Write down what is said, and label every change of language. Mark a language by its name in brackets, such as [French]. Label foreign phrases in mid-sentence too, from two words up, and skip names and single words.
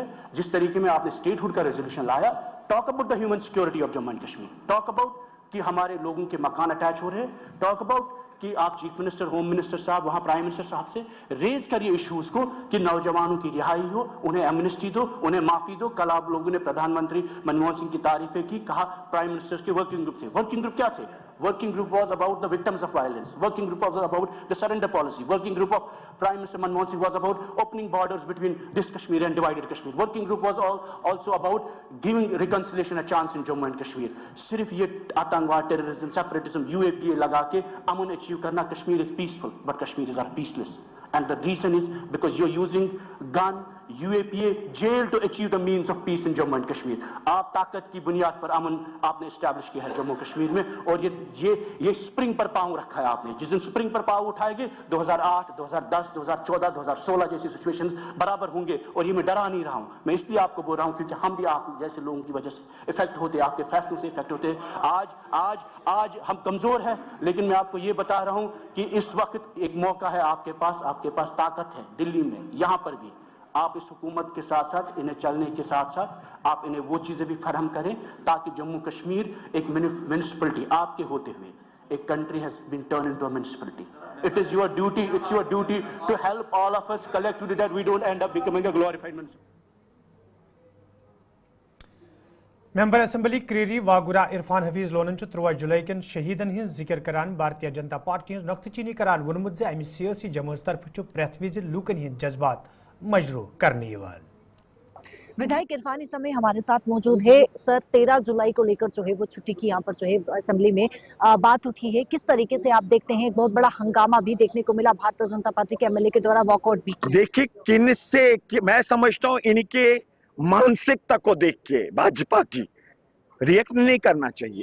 [Hindi] जिस तरीके में आपने स्टेटहुड का रेजोल्यूशन लाया, [English] talk about the human security of Jammu and Kashmir, talk about [Hindi] कि हमारे लोगों के मकान अटैच हो रहे हैं, [English] talk about [Hindi] कि आप [English] chief minister, home minister [Hindi] साहब, वहां [English] prime minister [Hindi] साहब से रेज करिए इश्यूज को कि नौजवानों की रिहाई हो, उन्हें एमनेस्टी दो, उन्हें माफी दो। कल आप लोगों ने प्रधानमंत्री मनमोहन सिंह की तारीफें की, कहा [English] prime minister [Hindi] के [English] working group [Hindi] थे। [English] working group [Hindi] क्या थे? [English] Working group was about the victims of violence. Working group was about the surrender policy. Working group of Prime Minister Manmohan Singh was about opening borders between this Kashmir and divided Kashmir. Working group was also about giving reconciliation a chance in Jammu and Kashmir. [Hindi] सिर्फ ये आतंकवाद, [English] terrorism, separatism, [Hindi] UAPA लगा के अमन अचीव करना, [English] Kashmir is peaceful, but Kashmiris are peaceless. And the reason is because you're using gun, UAPA, jail to achieve the means of peace in Jammu and Kashmir. [Hindi] आप ताकत की बुनियाद पर अमन आपने एस्टैब्लिश किया है जम्मू कश्मीर में, और ये स्प्रिंग पर पांव रखा है आपने। जिस दिन स्प्रिंग पर पांव उठाएंगे 2008, 2010, 2014, 2016 जैसी सिचुएशंस बराबर होंगे। और ये मैं डरा नहीं रहा हूँ, मैं इसलिए आपको बोल रहा हूँ क्योंकि हम भी आप जैसे लोगों की वजह से इफेक्ट होते हैं, आपके फैसलों से इफेक्ट होते हैं। आज हम कमजोर हैं, लेकिन मैं आपको ये बता रहा हूँ कि इस वक्त एक मौका है आपके पास ताकत है दिल्ली में, यहाँ पर भी आप इस हुकूमत के साथ साथ, इन्हें चलने के साथ साथ आप इन्हें वो चीजें भी फराहम करें ताकि जम्मू कश्मीर एक म्युनिसिपैलिटी आपके होते हुए, एक [English] country has been turn into a municipality. it is your duty, it's your duty to help all of us collectively that we don't end up becoming a glorified municipality. [Kashmiri] मेंबर असम्बली क्रीरी वागुरा इरफान हफीज लोनन 13 जुलाई कन शहीदन हिंद जिक्र करान भारतीय जनता पार्टी हंस नुक्तचीनी करान वोनमुत जे अमि सियासी जमात तरफ प्रेथ विज लूकन हिंद जज्बात मजरू करने वाल। [Hindi] विधायक इरफान इस समय हमारे साथ मौजूद है। सर, 13 जुलाई को लेकर जो है वो छुट्टी की यहाँ पर जो है असेंबली में बात उठी है, किस तरीके से आप देखते हैं? बहुत बड़ा हंगामा भी देखने को मिला, भारतीय जनता पार्टी के एमएलए के द्वारा वॉकआउट भी। देखिए, मैं समझता हूँ इनके मानसिकता को देख के भाजपा की रिएक्ट नहीं करना चाहिए।